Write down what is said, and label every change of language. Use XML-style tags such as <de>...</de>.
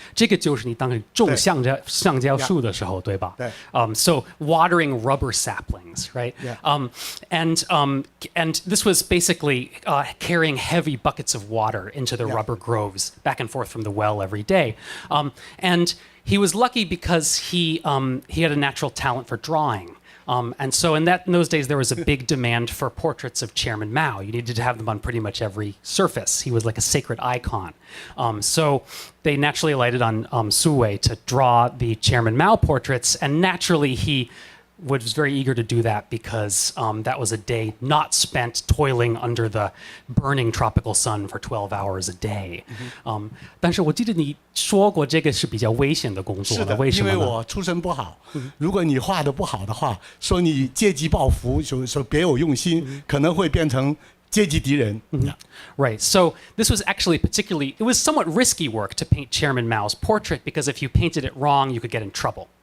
<zh>这个就是你当时种橡胶树的时候，对吧？</zh> <en>对。So watering rubber saplings, right? Yeah. And this was basically carrying heavy buckets of water into the rubber groves back and forth from the well every day. And he was lucky because he had a natural talent for drawing. And so in those days, there was a big demand for portraits of Chairman Mao. You needed to have them on pretty much every surface. He was like a sacred icon. So they naturally alighted on Su Wei to draw the Chairman Mao portraits. And naturally, he was very eager to do that because that was a day not spent toiling under the burning tropical sun for 12 hours a day.</en> <zh>但是我记得你说过这个是比较危险的工作的，为什么呢？因为我出身不好，如果你画的不好的话，说你阶级报复，说别有用心，可能会变成阶级敌人。</zh> <en>Right. So this was actually it was somewhat risky work to paint Chairman Mao's portrait because if you painted it wrong, you could get in trouble.</en>